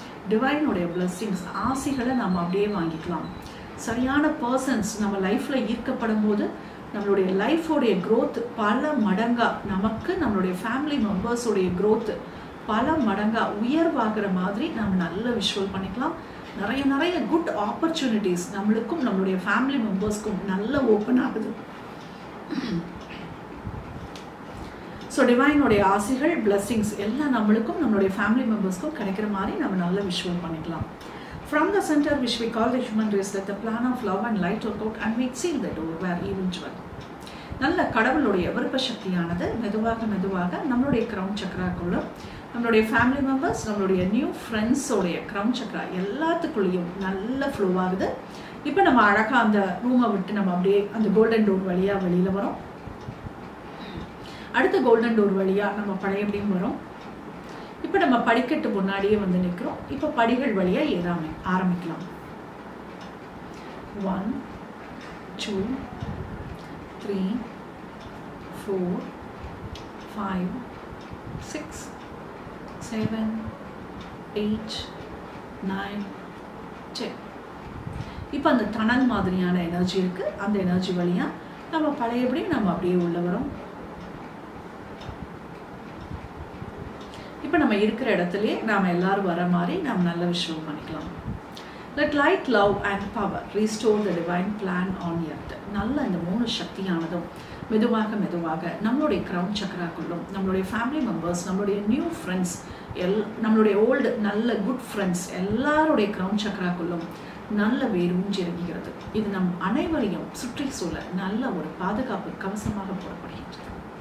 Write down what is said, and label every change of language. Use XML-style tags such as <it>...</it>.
<ta>டிவைனுடைய blessings, ஆசிகளை நம்ம அப்படியே வாங்கிக்கலாம். சரியான பர்சன்ஸ் நம்ம லைஃப்பில் ஈர்க்கப்படும் போது நம்மளுடைய லைஃபோடைய க்ரோத் பல மடங்காக, நமக்கு நம்மளுடைய ஃபேமிலி மெம்பர்ஸோடைய க்ரோத் பல மடங்காக உயர்வாகிற மாதிரி நம்ம நல்ல விஷுவல் பண்ணிக்கலாம். நிறைய குட் ஆப்பர்ச்சுனிட்டிஸ் நம்மளுக்கும் நம்மளுடைய ஃபேமிலி மெம்பர்ஸ்க்கும் நல்ல ஓப்பன் ஆகுது. ஸோ டிவைனுடைய ஆசைகள், பிளெஸ்ஸிங்ஸ் எல்லாம் நம்மளுக்கும் நம்மளுடைய ஃபேமிலி மெம்பர்ஸ்க்கும் கிடைக்கிற மாதிரி நம்ம நல்ல விஷுவல் பண்ணிக்கலாம்.</ta> <en>From the center which we call the human race, let the plan of love and light work out and make seal the door where evil dwell.</en> <ta>நல்ல கடவுளுடைய விருப்ப சக்தியானது மெதுவாக நம்மளுடைய கிரவுன் சக்கராக்குள்ள, நம்மளுடைய ஃபேமிலி மெம்பர்ஸ், நம்மளுடைய நியூ ஃப்ரெண்ட்ஸோடைய கிரவுன் சக்கரா எல்லாத்துக்குள்ளேயும் நல்ல flow ஆகுது. இப்போ நம்ம அழகாக அந்த ரூமை விட்டு நம்ம அப்படியே அந்த கோல்டன் டோர் வழியாக வெளியில் வரோம். அடுத்த கோல்டன் டோர் வழியாக நம்ம பழையபடியும் வரோம். இப்போ நம்ம படிக்கட்டு முன்னாடியே வந்து நிற்கிறோம். இப்போ படிகள் வழியாக ஏற ஆரம்பிக்கலாம்.</ta> <en>1 2 3 4 5 6 7 8 9 10.</en> <ta>இப்போ அந்த டனல் மாதிரியான எனர்ஜி இருக்குது. அந்த எனர்ஜி வழியாக நம்ம பழையபடியும் நம்ம அப்படியே உள்ள வரோம். இப்போ நம்ம இருக்கிற இடத்துலையே நாம் எல்லாரும் வர மாதிரி நாம் நல்ல விஷயம் பண்ணிக்கலாம்.</ta> <en>Let light, love and power restore the divine plan on earth.</en> <ta>நல்ல இந்த 3 சக்தியானதும் மெதுவாக நம்மளுடைய கிரவுன் சக்கராக்குள்ளும், நம்மளுடைய ஃபேமிலி மெம்பர்ஸ், நம்மளுடைய நியூ ஃப்ரெண்ட்ஸ், நம்மளுடைய ஓல்டு நல்ல குட் ஃப்ரெண்ட்ஸ் எல்லாருடைய கிரவுன் சக்கராக்குள்ளும் நல்ல வேரூன்றி இறங்குகிறது. இது நம் அனைவரையும் சுற்றி சூழ நல்ல ஒரு பாதுகாப்பு கவசமாக போடப்படுகின்றது.</ta>